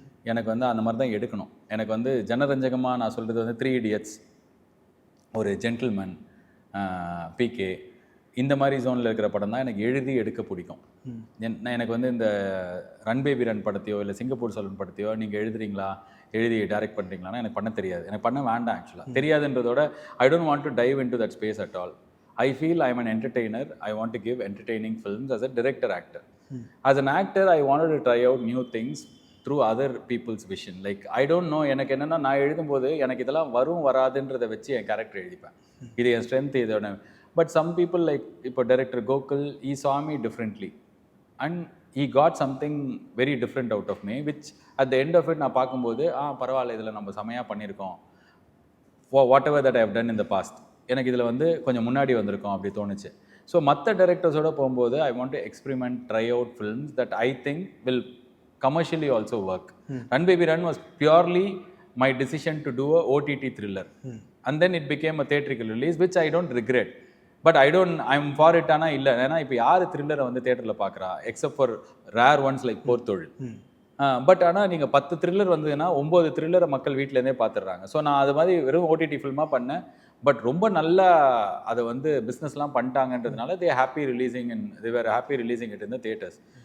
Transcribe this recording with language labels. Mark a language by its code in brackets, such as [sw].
[ta] எனக்கு வந்து அந்த மாதிரி தான் எடுக்கணும். எனக்கு வந்து ஜனரஞ்சகமாக நான் சொல்கிறது வந்து 3 Idiots, ஒரு ஜென்டில்மேன், பிகே, இந்த மாதிரி ஜோனில் இருக்கிற படம் தான் எனக்கு எழுதி எடுக்க பிடிக்கும். எனக்கு வந்து இந்த ரன் பேபி ரன் படத்தையோ இல்லை சிங்கப்பூர் சலூன் படத்தையோ நீங்கள் எழுதுறீங்களா, எழுதி டைரக்ட் பண்ணுறீங்களான்னா எனக்கு பண்ண தெரியாது. எனக்கு பண்ண வேண்டாம். [en] ஆக்சுவலாக [ta] தெரியாதுன்றதோட [en] I don't want to dive into that space at all. I feel I'm an entertainer. I want to give entertaining films as a director actor. As an actor, I wanted to try out new things through other people's vision. Like, I don't know, [ta] எனக்கு என்னென்னா நான் எழுதும்போது எனக்கு இதெல்லாம் வரும் வராதுன்றதை வச்சு என் character எழுதிப்பேன். இது என் strength, இதோட. [en] but some people like இப்போ director Gokul, he saw me differently and he got something very different out of me, which at the end of it [ta] நான் பார்க்கும்போது பரவாயில்ல, இதில் நம்ம செமையாக பண்ணியிருக்கோம், [en] for whatever that I have done in the past. [ta] எனக்கு இதில் வந்து கொஞ்சம் முன்னாடி வந்திருக்கோம் அப்படி தோணுச்சு. [en] so [ta] மற்ற டைரக்டர்ஸோடு போகும்போது [en] I want to experiment, try out films that I think will commercially also work. Run baby run was purely my decision to do a OTT thriller and then it became a theatrical release which I don't regret. But I'm for it. [ta] ஆனால் இல்லை, ஏன்னா இப்போ யார் த்ரில்லரை வந்து தேட்டரில் பார்க்குறா [en] except for rare ones like [ta] போர்த்தொழில். But ஆனால் நீங்கள் 10 த்ரில்லர் வந்ததுன்னா 9 த்ரில்லரை மக்கள் வீட்டிலேருந்தே பார்த்துடுறாங்க. ஸோ நான் அது மாதிரி வெறும் OTT ஃபில்மாக பண்ணேன். பட் ரொம்ப நல்லா அதை வந்து பிஸ்னஸ்லாம் பண்ணிட்டாங்கன்றதுனால [en] They happy releasing it in the theatres.